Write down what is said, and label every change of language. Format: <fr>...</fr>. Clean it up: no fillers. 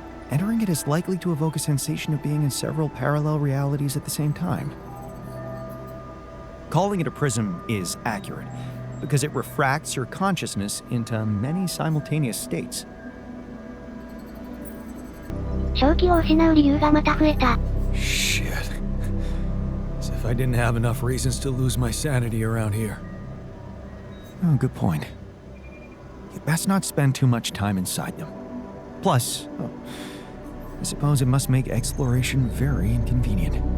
<en>Entering it is likely to evoke a sensation of being in several parallel realities at the same time. Calling it a prism is accurate, because it refracts your consciousness into many simultaneous states.</en> <ja>正気を失う理由がまた増えた。</ja> <en>Shit. As if I didn't have enough reasons to lose my sanity around here. Oh, good point. You'd best not spend too much time inside them. Plus, I suppose it must make exploration very inconvenient.</en>